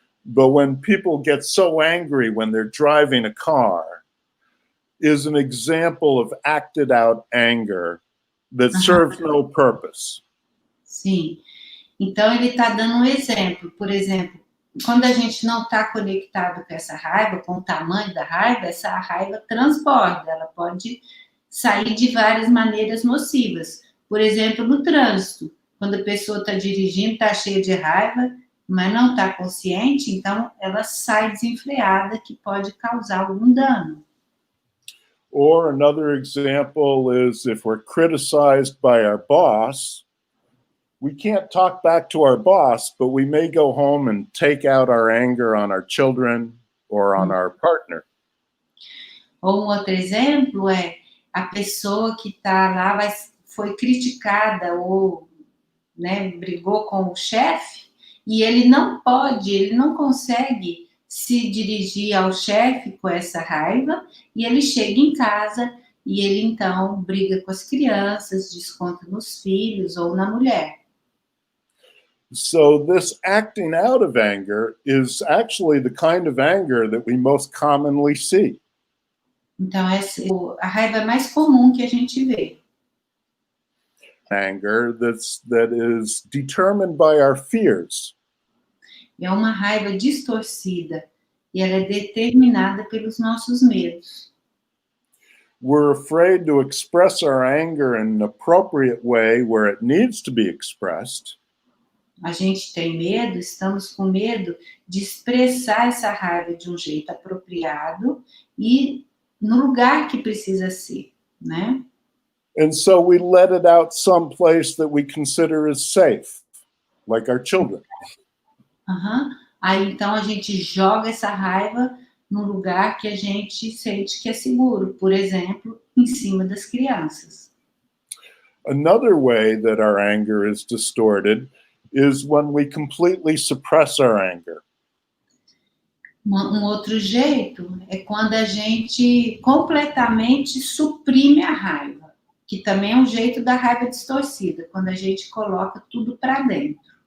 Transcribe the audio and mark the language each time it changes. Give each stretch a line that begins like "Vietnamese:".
English: But when people get so angry when they're driving a car, is an example of acted out anger that serves no purpose.
Portuguese: Sim. Então, ele está dando um exemplo. Por exemplo, quando a gente não está conectado com essa raiva, com o tamanho da raiva, essa raiva transborda. Ela pode sair de várias maneiras nocivas. Por exemplo, no trânsito. Quando a pessoa está dirigindo, está cheia de raiva, mas não está consciente, então ela sai desenfreada, que pode causar algum dano.
English: Or another example is if we're criticized by our boss, we can't talk back to our boss, but we may go home and take out our anger on our children or on our partner.
Portuguese: Ou outro exemplo é a pessoa que está lá, foi criticada ou, né, brigou com o chefe, e ele não consegue se dirigir ao chefe com essa raiva, e ele chega em casa e ele então briga com as crianças, desconta nos filhos ou na mulher.
English: So this acting out of anger is actually the kind of anger that we most commonly see.
Portuguese: Então, a raiva mais comum que a gente vê.
English: Anger that is determined by our fears.
Portuguese: É uma raiva distorcida e ela é determinada pelos nossos medos.
English: We're afraid to express our anger in an appropriate way where it needs to be expressed.
Portuguese: A gente tem medo, estamos com medo de expressar essa raiva de um jeito apropriado e no lugar que precisa ser, né?
English: And so we let it out someplace that we consider as safe, like our children.
Portuguese: Aí então a gente joga essa raiva num lugar que a gente sente que é seguro, por exemplo, em cima das crianças.
English: Another way that our anger is distorted is when we completely suppress our anger.
Portuguese: Outro jeito é quando a gente completamente suprime a raiva, que também é um jeito da raiva distorcida, quando a gente coloca tudo para dentro.